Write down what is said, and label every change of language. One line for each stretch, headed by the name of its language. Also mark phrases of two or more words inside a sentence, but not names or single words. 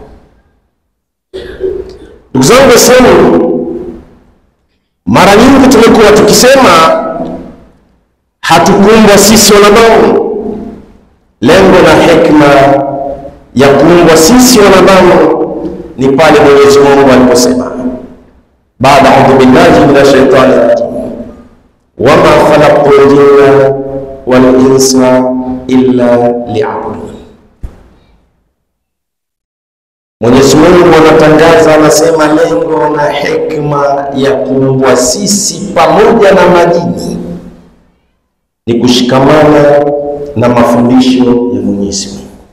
Swahili: Ndugu zangu Waislamu, mara nyingi tumekuwa tukisema hatukuumbwa sisi wanadamu. Lengo na hekima ya kuumbwa sisi wanadamu ni pale Mwenyezi Mungu aliposema, baada
Arabic: أعوذ بالله من الشيطان الرجيم وما خلقت الجن والإنس إلا ليعبدون.
Swahili: Mwenyezi Mungu anatangaza, anasema lengo na hekima ya kuumbwa sisi pamoja na majini ni kushikamana na mafundisho ya Mwenyezi Mungu.